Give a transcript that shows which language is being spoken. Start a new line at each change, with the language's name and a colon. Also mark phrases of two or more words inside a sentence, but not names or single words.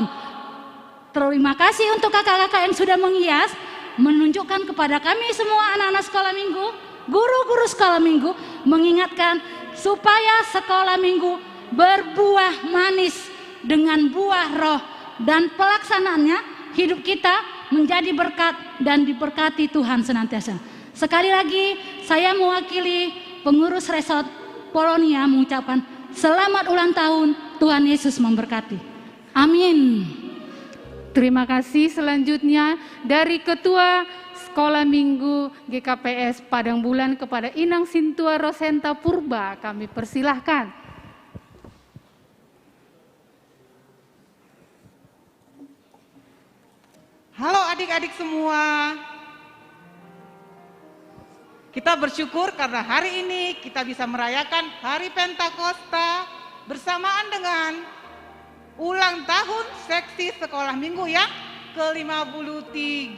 Indonesian: Terima kasih untuk kakak-kakak yang sudah menghias, menunjukkan kepada kami semua anak-anak sekolah minggu, guru-guru sekolah minggu, mengingatkan supaya sekolah minggu berbuah manis dengan buah roh, dan pelaksanaannya hidup kita menjadi berkat dan diberkati Tuhan senantiasa. Sekali lagi saya mewakili pengurus resort Polonia mengucapkan selamat ulang tahun, Tuhan Yesus memberkati. Amin. Terima kasih. Selanjutnya dari Ketua Sekolah Minggu GKPS Padang Bulan kepada Inang Sintua Rosenta Purba, kami persilahkan. Halo adik-adik semua. Kita bersyukur karena hari ini kita bisa merayakan Hari Pentakosta bersamaan dengan ulang tahun seksi sekolah minggu yang ke-53.